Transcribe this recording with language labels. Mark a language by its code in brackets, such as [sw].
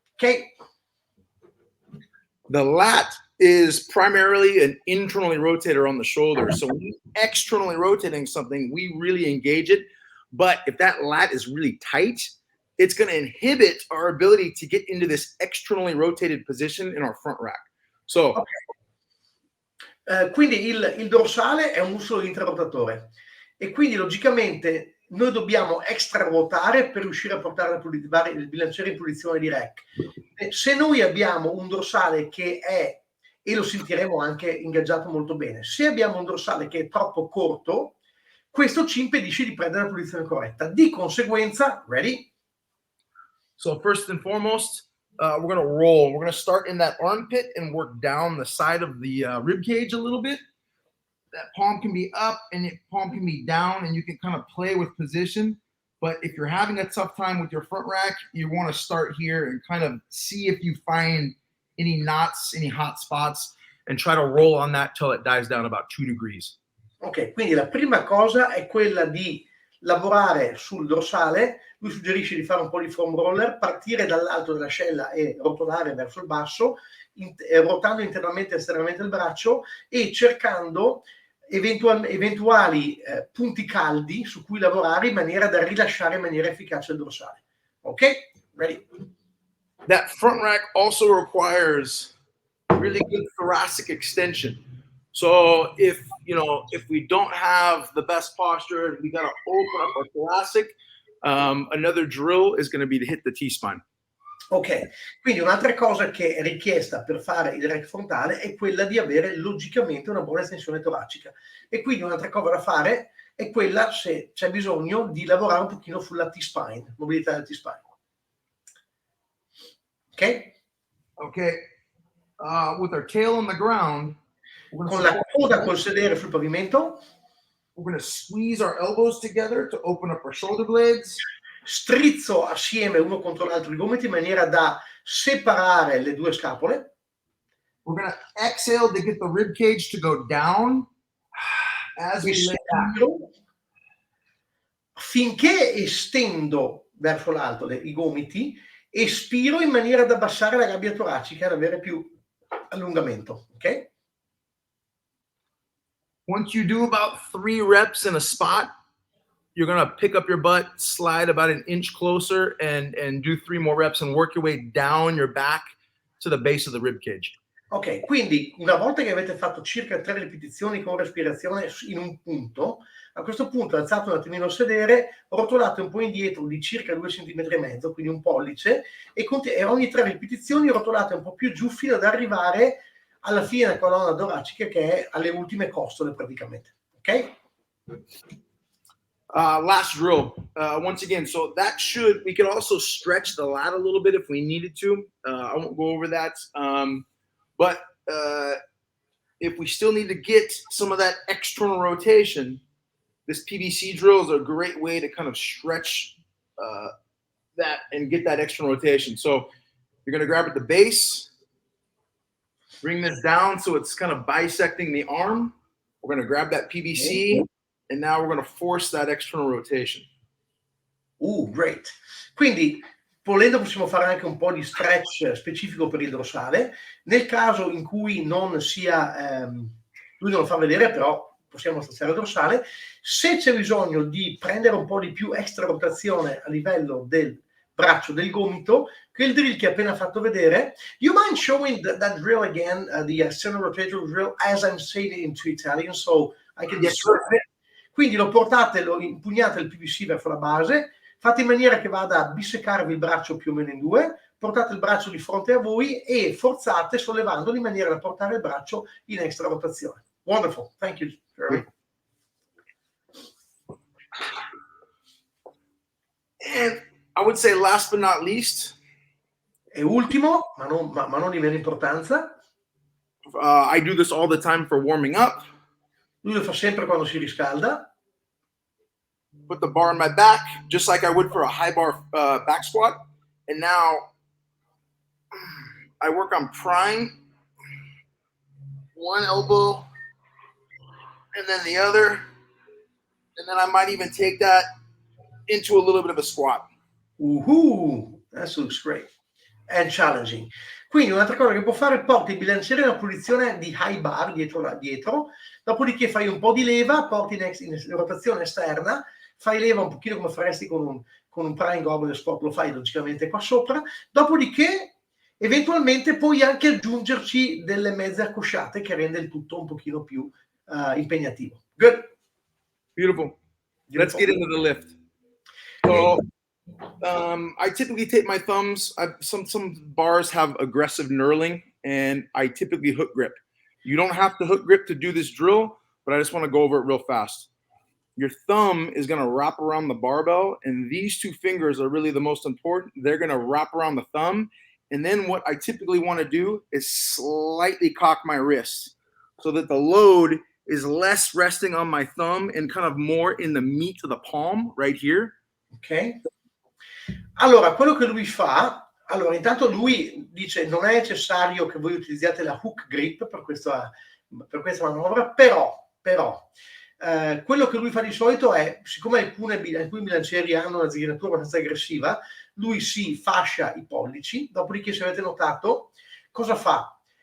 [en] Ok? the lat is primarily an internally rotator on the shoulder. So when you're externally rotating something, we really engage it. But if that lat is really tight, it's going to inhibit our ability to get into this externally rotated position in our front rack. So, [it] quindi il dorsale è un muscolo intrarotatore e quindi logicamente noi dobbiamo extra ruotare per riuscire a portare il bilanciere in posizione di rack. Se noi abbiamo un dorsale che è, e lo sentiremo anche ingaggiato molto bene, se abbiamo un dorsale che è troppo corto, questo ci impedisce di prendere la posizione corretta. Di conseguenza, [en] ready? So first and foremost, we're going to roll. We're going to start in that armpit and work down the side of the rib cage a little bit. That palm can be up and your palm can be down, and you can kind of play with position. But if you're having a tough time with your front rack, you want to start here and kind of see if you find any knots, any hot spots, and try to roll on that till it dies down about 2 degrees. [it] Ok, quindi la prima cosa è quella di lavorare sul dorsale. Lui suggerisce di fare un po' di foam roller, partire dall'alto dell'ascella e rotolare verso il basso, ruotando internamente e esternamente il braccio e cercando eventuali punti caldi su cui lavorare in maniera da rilasciare in maniera efficace il dorsale. [en] Ok? Ready? That front rack also requires really good thoracic extension. So if we don't have the best posture, we got to open up our thoracic. Another drill is going to be to hit the T-spine. [it] Ok, quindi un'altra cosa che è richiesta per fare il rack frontale è quella di avere logicamente una buona estensione toracica. E quindi un'altra cosa da fare è quella, se c'è bisogno, di lavorare un pochino sulla T-spine, mobilità del T-spine. Ok? Ok. [en] With our tail on the ground, [it] con la coda col sedere sul pavimento. [en] We're going to squeeze our elbows together to open up our shoulder blades. [it] Strizzo assieme uno contro l'altro i gomiti in maniera da separare le due scapole. [en] We're going to exhale to get the rib cage to go down as we lay back. [it] Finché estendo verso l'alto i gomiti, espiro in maniera da abbassare la gabbia toracica, da avere più allungamento, ok? [en] Once you do about 3 reps in a spot, you're going to pick up your butt, slide about an inch closer, and do 3 more reps and work your way down your back to the base of the rib cage. [it] Ok, quindi una volta che avete fatto circa 3 ripetizioni con respirazione in un punto, a questo punto alzate un attimino il sedere, rotolate un po' indietro di circa 2,5 cm, quindi un pollice, e ogni 3 ripetizioni rotolate un po' più giù fino ad arrivare alla fine della colonna toracica, che è alle ultime costole praticamente. Ok? [en] Last drill. Once again, so we can also stretch the lat a little bit if we needed to. I won't go over that. But if we still need to get some of that external rotation, this PVC drill is a great way to kind of stretch that and get that external rotation. So you're going to grab at the base, bring this down so it's kind of bisecting the arm. We're going to grab that PVC, and now we're going to force that external rotation. Great. [it] Quindi, volendo, possiamo fare anche un po' di stretch specifico per il dorsale. Nel caso in cui non sia, lui non lo fa vedere, però possiamo stare il dorsale. Se c'è bisogno di prendere un po' di più extra rotazione a livello del braccio, del gomito, che il drill che ha appena fatto vedere. [en] You mind showing that drill again, the external rotator drill, as I'm saying it into Italian, so I can describe it. [it] Quindi lo impugnate il PVC verso la base, fate in maniera che vada a bisecarvi il braccio più o meno in 2, portate il braccio di fronte a voi e forzate sollevandolo in maniera da portare il braccio in extra rotazione. [en] Wonderful, thank you, Jeremy. And I would say last but not least, [it] e ultimo, ma non di meno importanza, [en] I do this all the time for warming up. [it] lui lo fa sempre quando si riscalda. [en] Put the bar on my back, just like I would for a high bar back squat. And now I work on prying one elbow and then the other. And then I might even take that into a little bit of a squat. That looks great. And challenging. [it] Quindi un'altra cosa che può fare, porti il bilanciere in una posizione di high bar dietro, dopodiché fai un po' di leva, porti in rotazione esterna, fai leva un pochino come faresti con un prying goblet squat, lo fai logicamente qua sopra, dopodiché eventualmente puoi anche aggiungerci delle mezze accosciate che rende il tutto un pochino più impegnativo. [en] Good. Beautiful. Let's get into the lift. So I typically take my thumbs. Some bars have aggressive knurling, and I typically hook grip. You don't have to hook grip to do this drill, but I just want to go over it real fast. Your thumb is going to wrap around the barbell, and these two fingers are really the most important. They're going to wrap around the thumb, and then what I typically want to do is slightly cock my wrist so that the load is less resting on my thumb and kind of more in the meat of the palm right here. Ok. [it] Allora, quello che lui fa, allora intanto lui dice non è necessario che voi utilizziate la hook grip per questa manovra, però quello che lui fa di solito è, siccome alcuni bilancieri hanno una zigrinatura abbastanza aggressiva, lui si fascia i pollici, dopodiché se avete notato, cosa fa?